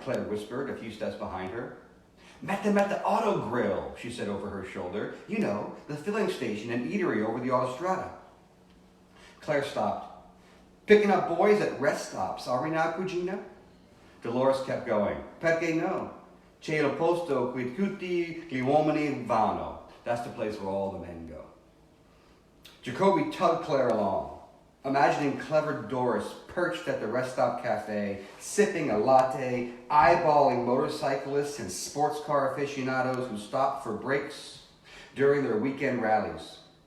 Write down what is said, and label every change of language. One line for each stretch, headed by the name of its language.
English: Claire whispered a few steps behind her. "Met them at the auto grill," she said over her shoulder. The filling station and eatery over the autostrada. Claire stopped. "Picking up boys at rest stops, are we now, Cucina?" Dolores kept going.
Italian: "Perché no? C'è il posto qui tutti gli uomini vanno."
English: That's the place where all the men go. Jacoby tugged Claire along, imagining clever Doris perched at the rest stop cafe, sipping a latte, eyeballing motorcyclists and sports car aficionados who stopped for breaks during their weekend rallies.